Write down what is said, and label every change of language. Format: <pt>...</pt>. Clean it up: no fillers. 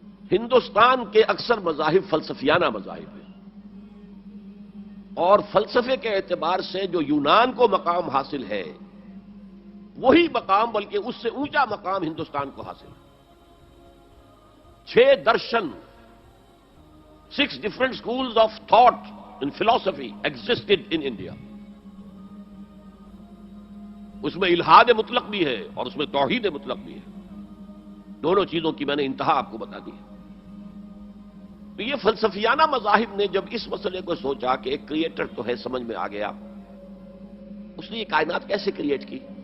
<ur>ہندوستان کے اکثر مذاہب فلسفیانہ مذاہب ہیں، اور فلسفے کے اعتبار سے جو یونان کو مقام حاصل ہے وہی مقام بلکہ اس سے اونچا مقام ہندوستان کو حاصل ہے.</ur> <en>6 darshan, 6 different schools of thought in philosophy existed in India.</en> <ur>اس میں الحاد مطلق بھی ہے اور اس میں توحید مطلق بھی ہے. دونوں چیزوں کی میں نے انتہا آپ کو بتا دی ہے. تو یہ فلسفیانہ مذاہب نے جب اس مسئلے کو سوچا کہ ایک کریٹر تو ہے، سمجھ میں آ گیا، اس نے یہ کائنات کیسے کریٹ کی.</ur>